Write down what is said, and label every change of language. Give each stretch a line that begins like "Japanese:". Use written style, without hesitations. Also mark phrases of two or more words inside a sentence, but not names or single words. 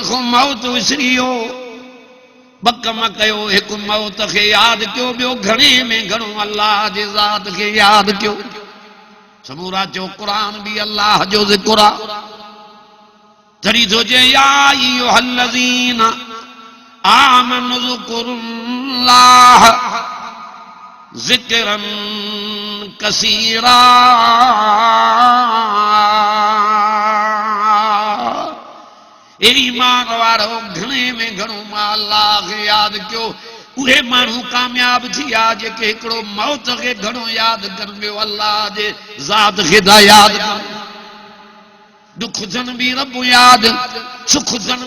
Sindhi: खां मौत विसरी वियो ॿ कम कयो हिकु मौत खे यादि कयो ॿियो घणे में घणो अल्लाह जे ज़ात खे यादि कयो समूरा चयो क़ुरान बि अल्लाह जो ज़िक्र आहे तॾहिं थो चए
Arabic: يا أيها الذين آمنوا اذكروا الله ذكرا كثيرا
Sindhi: ईमान वारो घणे में घणो मां अल्लाह खे यादि कयो उहे माण्हू कामयाब थी विया जेके हिकिड़ो मौत खे घणो यादि कनि ॿियो अल्लाह जे ज़ात खे था यादि कनि दुख थियनि बि रब यादि सुख थियनि